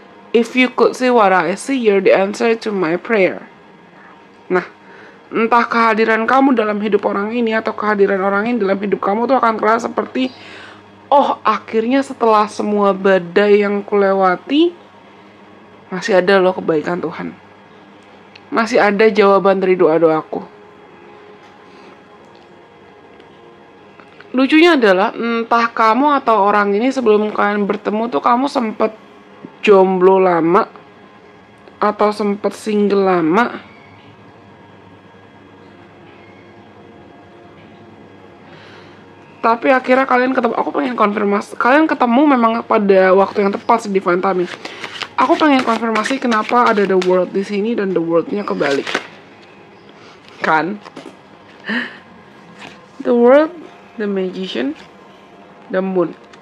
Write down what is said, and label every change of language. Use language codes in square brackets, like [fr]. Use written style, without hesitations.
[en] If you could see what I see, you're the answer to my prayer. [id] Nah, entah kehadiran kamu dalam hidup orang ini atau kehadiran orang ini dalam hidup kamu tuh akan terasa seperti, oh, akhirnya setelah semua badai yang kulewati, masih ada loh kebaikan Tuhan. Masih ada jawaban dari doa-doaku. Lucunya adalah, entah kamu atau orang ini sebelum kalian bertemu tuh kamu sempet jomblo lama atau sempet single lama, tapi akhirnya kalian ketemu. Aku pengen konfirmasi, kalian ketemu memang pada waktu yang tepat sih, [en] divine timing. [id] Aku pengen konfirmasi kenapa ada the world di sini dan the world-nya kebalik. Kan? [en] The world, the magician, the moon.